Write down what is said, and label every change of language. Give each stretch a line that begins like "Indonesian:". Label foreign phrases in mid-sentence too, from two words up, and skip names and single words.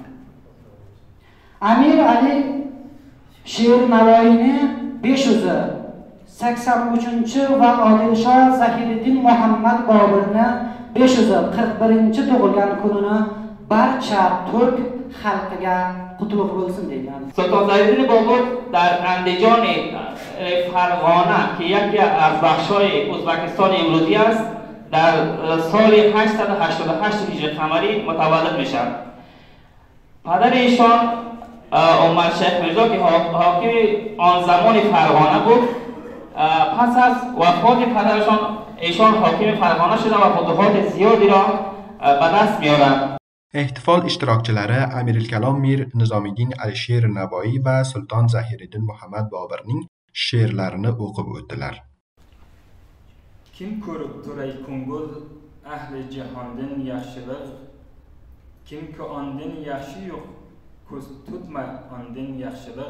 Uzbek: Amir Alisher Navoiyni 583 va Odilshoh Zahiriddin Muhammad Boburni 541 tug'ilgan kunini barcha turk xalqiga qutlug' bo'lsin deyman.
Persian: سلطان زاهیدین بابر در اندیجان فرغانه که یکی از بخش‌های ازبکستان امروزی است، در سال 888 هجری قمری متولد میشد. پدر ایشان عمر شیخ میرزا که حاکم آن زمان فرغانه بود، پس از وفات پدرشان ایشان حاکم فرغانه شده و فتوحات زیادی را به دست میارند.
Uzbek: Ehtifol ishtirokchilari Amirulkalom Mir Nizomiddin Alisher Navoiy va Sulton Zahiriddin Muhammad Boburning she'rlarini o'qib o'tdilar. Kim ko'rib turay ko'ngil ahli jahondan yaxshilik, kimki ondan yaxshi yo'q, ko'z tutma ondan yaxshilik.